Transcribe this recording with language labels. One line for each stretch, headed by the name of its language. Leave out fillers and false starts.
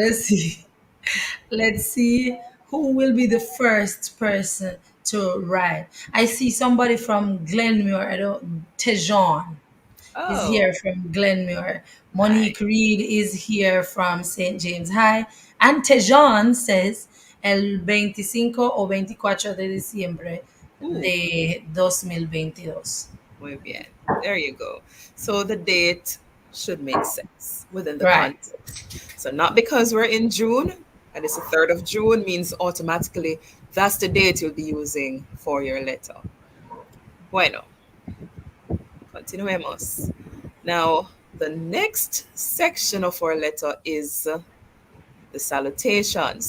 English: let's see. Let's see who will be the first person to write. I see somebody from Glenmuir. I don't. Tejon is Oh, here from Glenmuir. nice. Monique Reed is here from St. James High. And Tejon says
Spanish: el 25 o 24 de diciembre Ooh, de 2022. muy bien.
English: There you go. So the date should make sense within the Right. context. So not because we're in June and it's the 3rd of June means automatically that's the date you'll be using for your letter.
Spanish: Bueno, continuemos.
English: Now, the next section of our letter is the salutation.